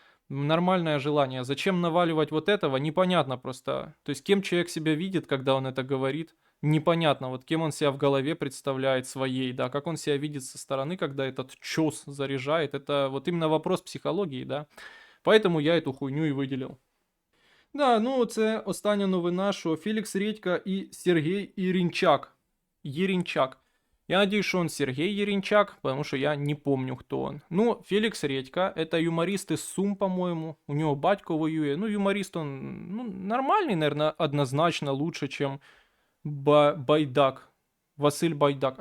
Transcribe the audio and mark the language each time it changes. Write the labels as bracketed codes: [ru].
[ru] Нормальное желание. Зачем наваливать вот этого, непонятно просто. То есть кем человек себя видит, когда он это говорит, непонятно. Вот кем он себя в голове представляет своей, да, как он себя видит со стороны, когда этот чёс заряжает. Это вот именно вопрос психологии, да. Поэтому я эту хуйню и выделил. [uk] Да, ну це остання новина, що Фелікс Редька і Сергій Ерінчак. [ru] Я надеюсь, что он Сергей Еринчак, потому что я не помню, кто он. Ну, Феликс Редька, это юморист из Сум, по-моему. У него батько воює. Ну, юморист он, ну, нормальный, наверное, однозначно лучше, чем Байдак. Василь Байдак.